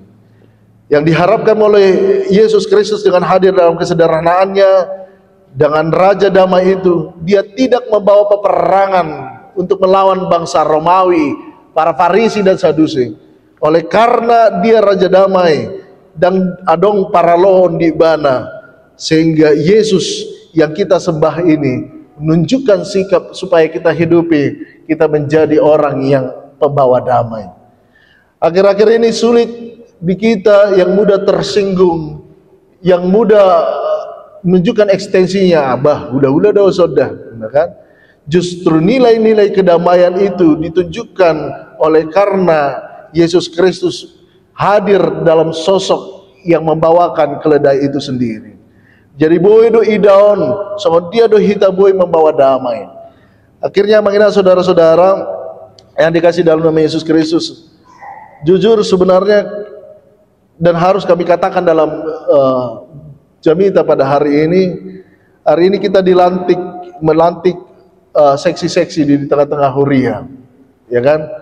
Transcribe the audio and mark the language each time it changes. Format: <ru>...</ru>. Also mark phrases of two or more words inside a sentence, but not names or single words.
<id>Yang diharapkan oleh Yesus Kristus dengan hadir dalam kesederhanaannya, dengan Raja Damai itu, dia tidak membawa peperangan untuk melawan bangsa Romawi, para Farisi dan Sadusi. Oleh karena dia Raja Damai dan</id> <bbc>adong paraloon di bana,</bbc> <id>sehingga Yesus yang kita sembah ini menunjukkan sikap supaya kita hidupi, kita menjadi orang yang pembawa damai. Akhir-akhir ini sulit di kita yang mudah tersinggung, yang mudah menunjukkan ekstensinya, udah sudah, kan? Justru nilai-nilai kedamaian itu ditunjukkan oleh karena Yesus Kristus hadir dalam sosok yang membawakan keledai itu sendiri.</id> <bbc>Jadi boy do idaon, sama dia do hita boy</bbc> <id>membawa damai.</id> <bbc>Akhirnya mengenai saudara-saudara yang dikasih dalam nama Yesus Kristus, jujur sebenarnya dan harus kami katakan dalam Jamita pada hari ini kita melantik seksi-seksi di tengah-tengah huria, ya kan?</bbc>